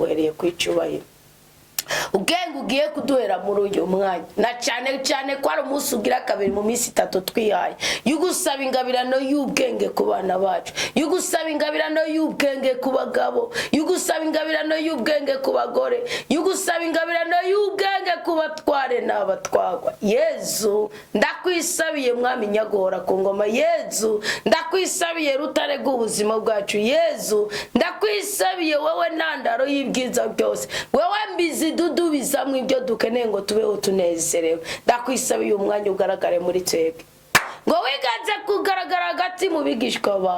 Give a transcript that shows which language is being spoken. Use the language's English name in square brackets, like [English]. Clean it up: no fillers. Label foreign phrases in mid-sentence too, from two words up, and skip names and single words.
[Kinyarwanda] Genda uguhereye kwicubahiro. ubwenge ugiye kuduhera muri uyu mwanya na cyane ko ari umunsi ugira kabiri mu minsi 3 twihaye yugusaba ingabirano y'ubwenge ku bana bacu, yugusaba ingabirano y'ubwenge ku bagabo, yugusaba ingabirano y'ubwenge ku bagore, yugusaba ingabirano y'ubwenge ku batware n'abatwagwa. Yezu ndakwisabiye mwami nyagora ku ngoma, Yezu ndakwisabiye rutare rw'ubuzima bwacu, Yezu ndakwisabiye wowe ntandaro y'ibyiza byose, wowe mbizi dudubizamwe ibyo dukeneye ngo tubeho tunezerewe. Ndakwisabiye umwanya ugaragare muri twebwe, ngo wiganze kugaragara hagati mu bigishwa bawe.